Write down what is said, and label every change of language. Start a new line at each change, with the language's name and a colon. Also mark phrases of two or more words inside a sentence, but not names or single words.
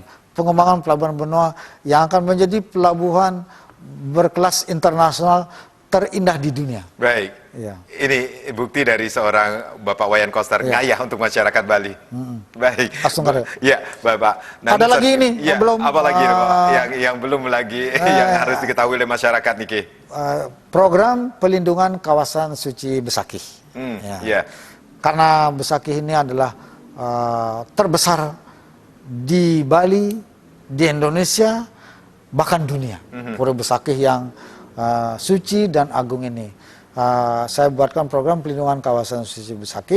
Indonesian: Pengembangan pelabuhan Benoa yang akan menjadi pelabuhan berkelas internasional terindah di dunia. Baik. Ya. Ini bukti dari seorang Bapak Wayan Koster ngayah untuk masyarakat Bali. Baik. Ya, Bapak. Ada lagi ini ya, yang belum. Apa lagi, Bapak? Yang belum lagi yang harus diketahui oleh masyarakat, Niki. Program pelindungan kawasan suci Besakih. Ya. Karena Besakih ini adalah terbesar di Bali, di Indonesia, bahkan dunia. Pura Besakih yang suci dan agung ini. Saya buatkan program pelindungan kawasan suci Besakih.